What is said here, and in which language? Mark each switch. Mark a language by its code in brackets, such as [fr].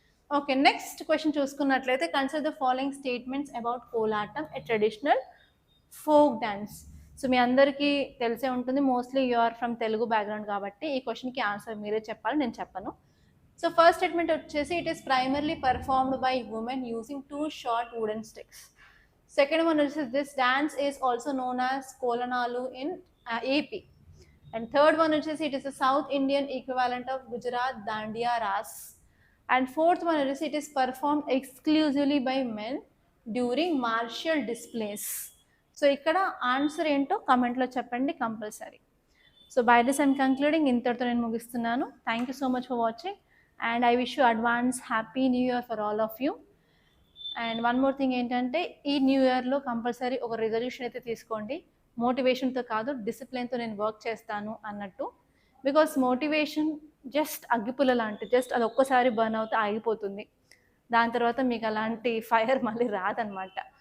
[en] Okay, next question చూసుకున్నట్లయితే consider the following statements about Kolatam, a traditional folk dance. [te] So మీ అందరికీ తెలిసే ఉంటుంది, [en] mostly you are from Telugu background [te] కాబట్టి ఈ క్వశ్చన్కి ఆన్సర్ మీరే చెప్పాలి, నేను చెప్పను. [en] So first statement వచ్చేసి it is primarily performed by women using 2 short wooden sticks. Second one is this dance is also known as Kolanalu in AP. And third one is it is a South Indian equivalent of Gujarat Dandiya Ras. And fourth one is it is performed exclusively by men during martial displays. [te] So ikkada answer ento comment lo cheppandi compulsory. [en] So by this I am concluding, [te] ఇంతటితో నేను ముగిస్తున్నాను. [en] Thank you so much for watching and I wish you advance happy new year for all of you. [te] And 1 more thing ఏంటంటే ఈ new ఇయర్లో compulsory ఒక resolution అయితే తీసుకోండి. మోటివేషన్తో కాదు, డిసిప్లిన్తో నేను వర్క్ చేస్తాను అన్నట్టు. బికాస్ మోటివేషన్ జస్ట్ అగ్గిపుల్ల లాంటి, జస్ట్ అది ఒక్కసారి బర్న్ అవుతే ఆగిపోతుంది, దాని తర్వాత మీకు అలాంటి ఫైర్ మళ్ళీ రాదనమాట.